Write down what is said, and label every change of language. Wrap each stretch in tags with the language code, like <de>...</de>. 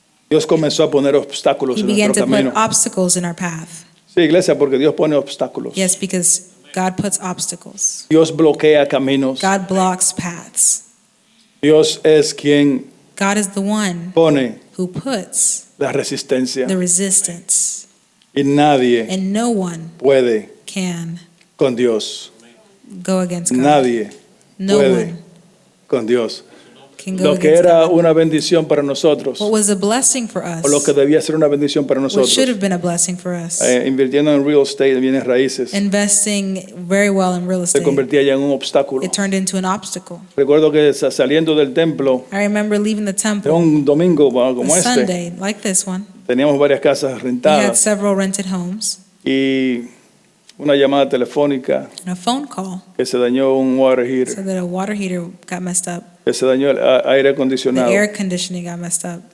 <es>Dios comenzó a poner obstáculos</es> <en>He</en> <es>en</es> <en>began</en> <es>nuestro</es> <en>to put</en> <es>camino.</es> <en>obstacles in our path.</en> <es>Sí, iglesia, porque Dios pone obstáculos.</es> <en>Yes, because God puts obstacles.</en> <es>Dios bloquea caminos.</es> <en>God blocks paths.</en> <es>Dios es quien</es> <en>God is the one</en> <es>pone</es> <en>who puts</en> <es>la resistencia.</es> <en>the resistance,</en> <es>Y nadie</es> <en>and no one</en> <es>puede</es> <en>can</en> <es>con Dios.</es> <en>go against God.</en> <es>Nadie</es> <en>No</en> <es>puede</es> <en>one</en> <es>con Dios.</es> <en>can go</en> <es>Lo que</es> <en>against</en> <es>era</es> <en>God.</en> <es>una bendición para nosotros,</es> <en>What was a blessing for us,</en> <es>o lo que debía ser una bendición para</es> <en>what should</en> <es>nosotros,</es> <en>have been a blessing for us,</en> <es>invirtiendo en real estate, en bienes raíces,</es> <en>investing very well in real</en> <es>se</es> <en>estate,</en> <es>convertía ya en un obstáculo.</es> <en>it turned into an obstacle.</en> <es>Recuerdo que saliendo del templo,</es> <en>I remember leaving the</en> <es>de</es> <en>temple</en> <es>un domingo como</es> <en>a</en> <es>este,</es> <en>Sunday like this one.</en> <es>teníamos varias casas</es> <en>We had</en> <es>rentadas</es> <en>several rented homes</en> <es>y una llamada telefónica</es> <en>and a phone call</en> <es>que se dañó un water heater,</es> <en>so that a water heater got messed up.</en> <es>que se dañó el aire</es> <en>The</en> <es>acondicionado.</es> <en>air conditioning got messed up.</en>